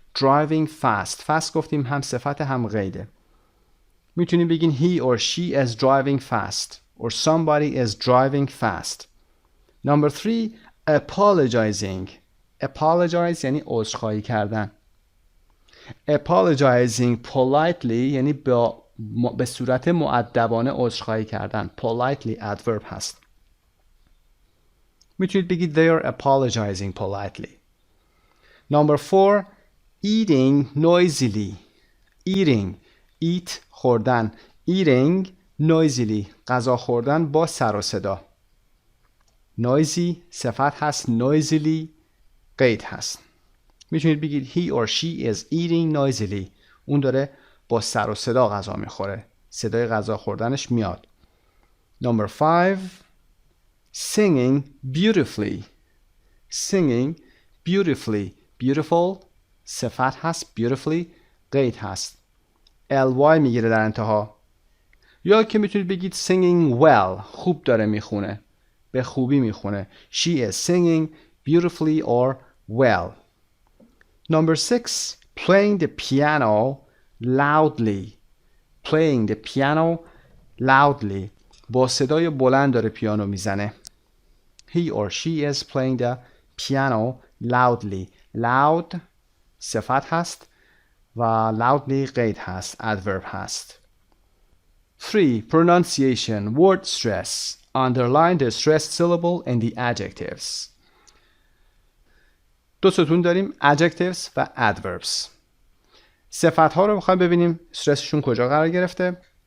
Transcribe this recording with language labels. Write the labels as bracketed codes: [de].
[en] driving fast [fa] گفتیم هم صفت هم قیده. میتونیم بگین [en] he or she is driving fast or somebody is driving fast. Number 3 apologizing. [fa] apologize یعنی عذرخواهی کردن. [en] apologizing politely [fa] یعنی به صورت مؤدبانه عذرخواهی کردن. [en] politely adverb هست. [fa] میتونید بگید [en] they are apologizing politely. Number 4 eating noisily. eating eat خوردن. eating noisily [fa] غذا خوردن با سر و صدا. noisy صفت هست. noisily قید هست. میتونید بگید [en] he or she is eating noisily. [fa] اون داره با سر و صدا غذا میخوره. صدای غذا خوردنش میاد. [en] Number 5 singing beautifully. singing beautifully. [fa] beautiful صفت هست. beautifully قید هست. ly میگیره در انتها. یا که میتونید بگید [en] singing well. [fa] خوب داره میخونه. به خوبی میخونه. [en] She is singing beautifully or well. Number 6 playing the piano loudly. playing the piano loudly [fa] با صدای بلند داره پیانو میزنه. [en] He or she is playing the piano loudly. [fa] loud صفت هست و loudly قید هست. adverb هست. [en] 3 pronunciation word stress. Underline the stressed syllable in the adjectives. [fa] دو ستون داریم adjectives و adverbs. صفت ها رو میخوایم ببینیم استرسشون کجا قرار گرفته.